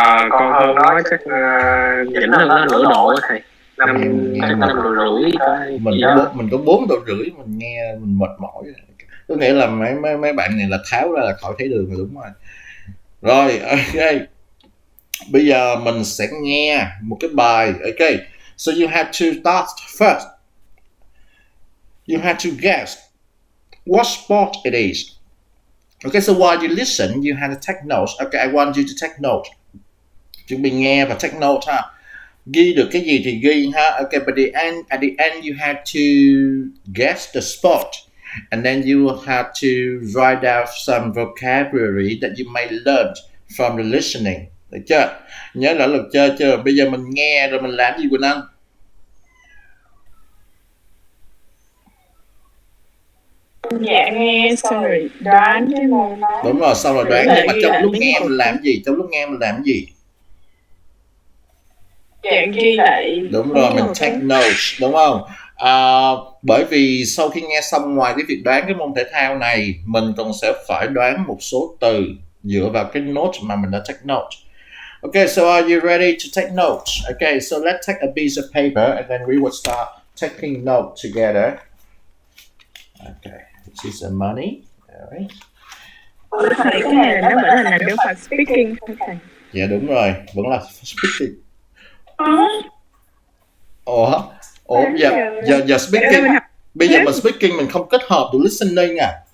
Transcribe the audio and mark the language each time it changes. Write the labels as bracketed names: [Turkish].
[Vietnamese] Con hơn nó chắc nhỉnh hơn nó nửa độ á thầy. Chắc 5 độ rưỡi thôi. Mình có 4 độ rưỡi, mình nghe mình mệt mỏi. Có nghĩa là mấy bạn này là tháo ra là khỏi thấy đường rồi, đúng rồi. Rồi, ok. Bây giờ mình sẽ nghe một cái bài. [English] Ok, so you have to start first. You have to guess what sport it is. Okay, so while you listen, you have to take notes. Okay, I want you to take note. [Vietnamese] Chuẩn bị nghe và take note ha. Ghi được cái gì thì ghi ha. [English] Okay, but at the end you have to guess the sport. And then you will have to write down some vocabulary that you may learn from the listening. [Vietnamese] Được chưa? Nhớ là luật chơi chưa? Bây giờ mình nghe rồi mình làm gì Quỳnh Anh? Dạ nghe xong rồi đoán cái môn đó. Đúng rồi, xong rồi đoán. Nhưng mà trong lúc nghe mình làm gì? Trong lúc nghe mình làm gì? Dạ ghi lại. Đúng rồi, mình take notes, đúng không? Bởi vì sau khi nghe xong, ngoài cái việc đoán cái môn thể thao này, mình còn sẽ phải đoán một số từ dựa vào cái note mà mình đã take note. [English] Okay, so are you ready to take notes? Okay, so let's take a piece of paper and then we will start taking notes together. Okay, this is the money. Alright. [Vietnamese] Thầy cái này nó vẫn là nằm phần speaking thôi thầy. Dạ đúng rồi, vẫn là speaking. Ủa giờ speaking, bây giờ mình speaking mình không kết hợp được listening à?